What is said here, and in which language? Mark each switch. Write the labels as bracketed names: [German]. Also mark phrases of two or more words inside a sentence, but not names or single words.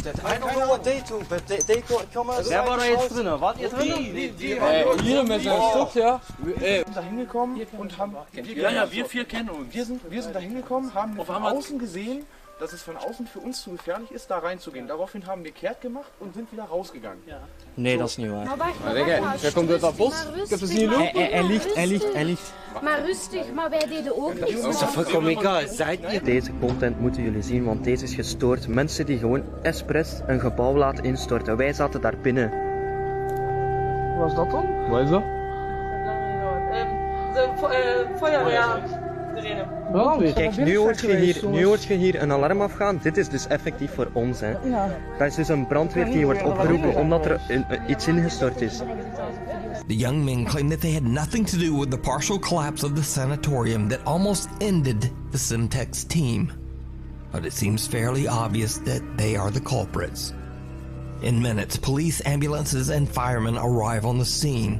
[English] I don't know what they do, but they come outside. [German] Wer war da jetzt drin? Wart ihr drin? Hier mit seinem Stock, ja. Wir sind da hingekommen und haben... Ja, wir 4 kennen uns. Wir sind da hingekommen, haben von außen gesehen, dass es von außen für uns zu gefährlich ist, da reinzugehen. Daraufhin haben wir kehrt gemacht und sind wieder rausgegangen. Ja. [Dutch] Nee, dat is niet waar. Maar wacht, Wer komt uit dat bos? Ik heb het niet lopen. Hij ligt. Maar rustig, maar wij deden ook niks. Dat is toch volkomen egal, zijt niet. Deze content moeten jullie zien, want deze is gestoord. Mensen die gewoon expres een gebouw laten instorten. Wij zaten daar binnen. Hoe was dat dan? Wat is dat? Feuerwehr. Kijk, nu hoort je hier een alarm afgaan. Dit is dus effectief voor ons, hè. Dat is dus een brandweer die wordt opgeroepen omdat er iets ingestort is. [English] The young men claim that they had nothing to do with the partial collapse of the sanatorium that almost ended the Simtex team. But it seems fairly obvious that they are the culprits. In minutes, police, ambulances, and firemen arrive on the scene.